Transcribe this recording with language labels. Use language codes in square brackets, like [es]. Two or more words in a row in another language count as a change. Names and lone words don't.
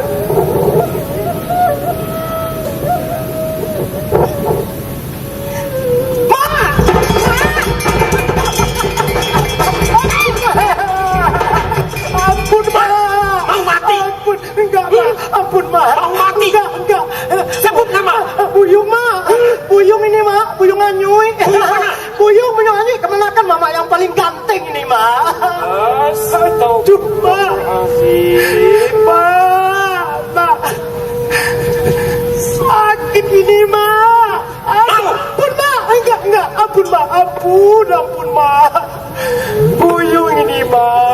[id] Ampun, Ma. Mau mati? Ampun, enggak, Ma. Ampun, Ma. Mau mati? Enggak. Sebut nama. Buyung, Ma. Buyung ini, Ma. Buyung Anyuy. Buyung Anyuy. Kemenakan Mama yang paling ganteng ini, Ma. Cuma. Ma. Sakit ini, Ma. Ampun, Ma. Enggak. Ampun, Ma. Ampun, Ma. Buyung ini, Ma.